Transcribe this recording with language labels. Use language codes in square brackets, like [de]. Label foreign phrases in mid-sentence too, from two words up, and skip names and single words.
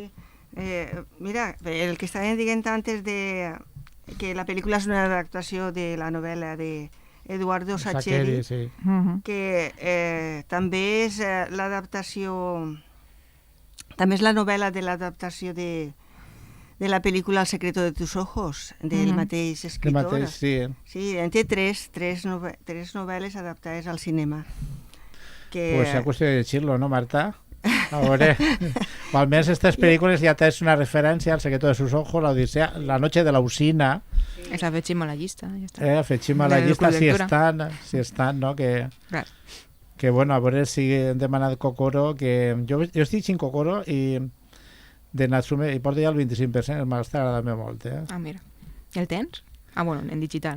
[ca] Mira, el que estàvem dient antes de que la pel·lícula és una adaptació de la novel·la d'Eduardo Sacheri, sí. Que també és l'adaptació, també és la novel·la de l'adaptació de la pel·lícula El secreto de tus ojos, del mateix escritor. Sí, en té tres novel·les adaptades al cinema. Pues és qüestió de llegir-lo, no, Marta? A veure, o almenys aquestes pel·lícules ja tens una referència al secreto de sus ojos, la Odisea, La noche de la usina. La afegim a la llista. Afegim a la llista si estan, no? Que bueno, a veure si hem demanat Kokoro, que jo estic sin Kokoro i de Natsume i porto ja el 25%, m'està agradant molt. Ah, mira. El tens? Ah, bueno, en digital, no?